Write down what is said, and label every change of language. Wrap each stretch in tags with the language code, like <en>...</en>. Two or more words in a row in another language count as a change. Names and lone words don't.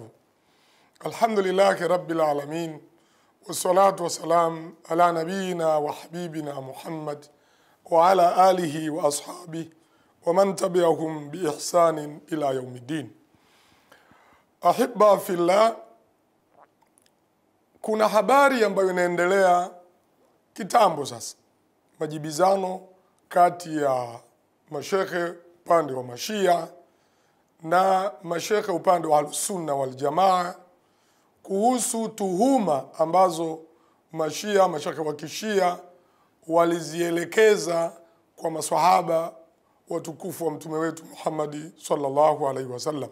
<ar>الحمد لله رب العالمين. والصلاة والسلام على نبينا وحبيبنا محمد وعلى آله وأصحابه ومن تبعهم بإحسان إلى يوم الدين. أحبة في الله,</ar> <sw>kuna habari ambayo inaendelea kitambo sasa, majibizano kati ya mashekhe upande wa Mashia na mashekhe upande wa Al-Sunna wal Jamaa kuhusu tuhuma ambazo mashekhe wa Kishia walizielekeza kwa maswahaba watukufu wa mtume wetu Muhammad</sw> <ar>صلى الله عليه وسلم.</ar>